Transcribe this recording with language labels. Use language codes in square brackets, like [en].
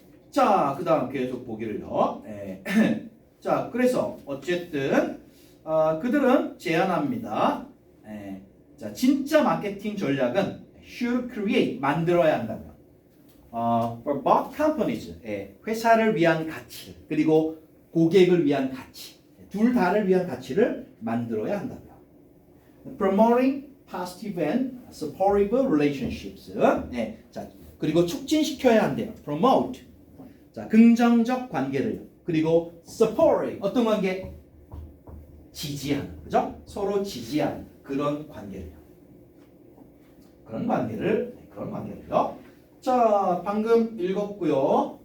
[ko] 자, 그 다음 계속 보기를요. 자, 그래서 어쨌든 그들은 제안합니다. 자, 진짜 마케팅 전략은 [en] should create [ko] 만들어야 한다고요. [en] For both companies [ko] 회사를 위한 가치 그리고 고객을 위한 가치 둘 다를 위한 가치를 만들어야 한다고요. [en] Promoting positive and supportive relationships. [ko] 자, 그리고 촉진시켜야 한대요. [en] Promote. [ko] 자, 긍정적 관계를 그리고 support 어떤 관계? 지지하는 그죠? 서로 지지하는 그런 관계를요. 그런 관계를요. 자, 방금 읽었고요.